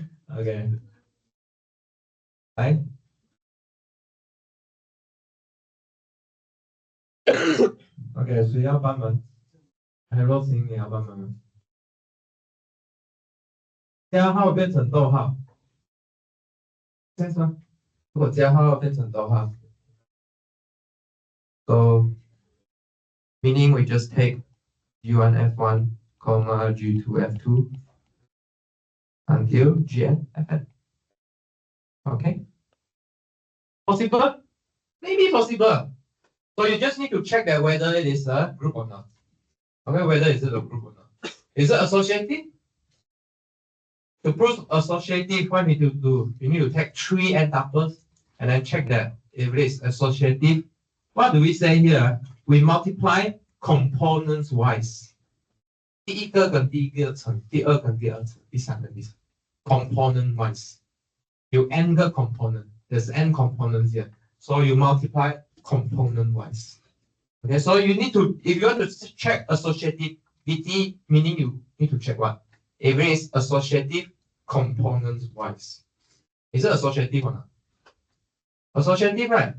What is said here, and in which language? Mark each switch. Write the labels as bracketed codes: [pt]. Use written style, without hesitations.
[zh] OK， 来。 OK， 谁要帮忙？还有若星，你要帮忙吗？加号变成逗号，这样是吗？如果加号变成逗号 [en] ，so meaning we just take G1 F1, G2 F2 until Gn Fn. Okay. Possible? Maybe possible. So you just need to check that whether it is a group or not. Okay, whether is it a group or not. Is it associative? To prove associative, what you need to do? You need to take 3 n tuples and then check that if it is associative. What do we say here? We multiply components wise. [zh] 第一个跟第一个乘，第二跟第二乘，第三跟第三。 [en] Component wise. You n 个 component. There's n components here. So you multiply component wise. Okay, so you need to, if you want to check associativity, meaning you need to check what? If it is associative components wise. Is it associative or not? Associative, right?